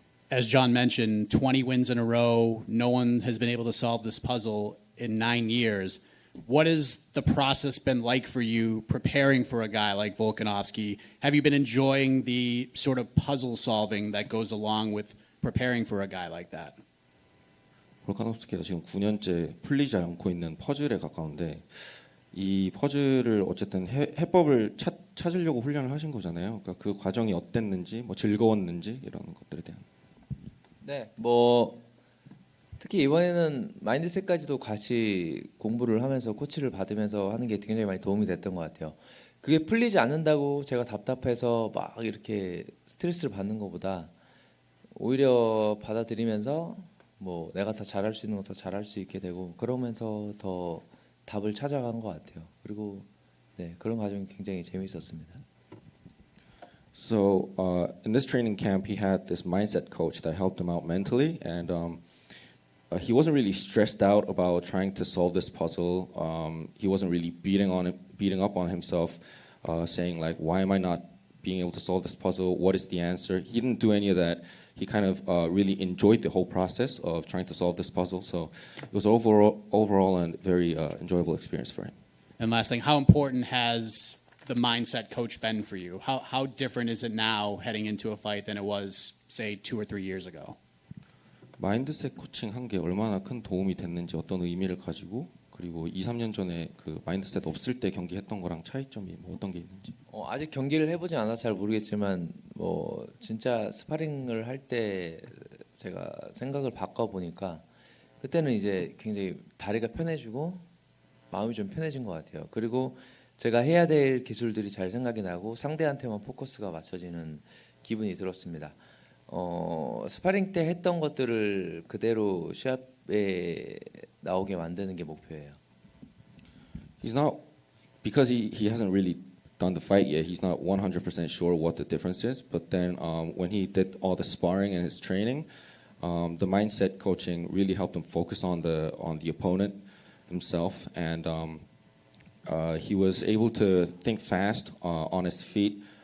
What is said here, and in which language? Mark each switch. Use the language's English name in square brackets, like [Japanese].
[English] As John mentioned, 20 wins in a row. No one has been able to solve this puzzle in 9 years. What has the process been like for you preparing for a guy like Volkanovski? Have you been enjoying the sort of puzzle solving that goes along with preparing for a guy like that? [Korean] 볼카nov스키가 지금 9년째 풀리지 않고 있는 퍼즐에 가까운데 이 퍼즐을 어쨌든 해법을 찾으려고 훈련을 하신 거잖아요. 그러니까 그 과정이 어땠는지, 뭐 즐거웠는지 이런 것들에 대한. 네, 특히 이번에는 마인드셋까지도 같이 공부를 하면서 코치를 받으면서 하는 게 굉장히 많이 도움이 됐던 것 같아요. 그게 풀리지 않는다고 제가 답답해서 막 이렇게 스트레스를 받는 것보다 오히려 받아들이면서 내가 더 잘할 수 있는 거 더 잘할 수 있게 되고 그러면서 더 답을 찾아간 것 같아요. 그리고 그런 과정이 굉장히 재미있었습니다. [English] So in this training camp, he had this mindset coach that helped him out mentally, and he wasn't really stressed out about trying to solve this puzzle. He wasn't really beating up on himself, saying like, "Why am I not being able to solve this puzzle? What is the answer?" He didn't do any of that. He kind of really enjoyed the whole process of trying to solve this puzzle. So it was overall a very enjoyable experience for him. And last thing, how important has the mindset coach been for you? How different is it now heading into a fight than it was, say, 2 or 3 years ago? [Korean] 마인드셋 코칭 한 게 얼마나 큰 도움이 됐는지 어떤 의미를 가지고 그리고 2, 3년 전에 그 마인드셋 없을 때 경기했던 거랑 차이점이 어떤 게 있는지. 아직 경기를 해보지 않아서 잘 모르겠지만 진짜 스파링을 할 때 제가 생각을 바꿔보니까 그때는 이제 굉장히 다리가 편해지고 마음이 좀 편해진 것 같아요. 그리고 제가 해야 될 기술들이 잘 생각이 나고 상대한테만 포커스가 맞춰지는 기분이 들었습니다. 스파링 때 했던 것들을 그대로 시합에 나오게 만드는 게 목표예요. [English] He's not because he hasn't really done the fight yet. He's not 100% sure what the difference is. But then when he did all the sparring and his training, the mindset coaching really helped him focus on the opponent himself, and he was able to think fast on his feet.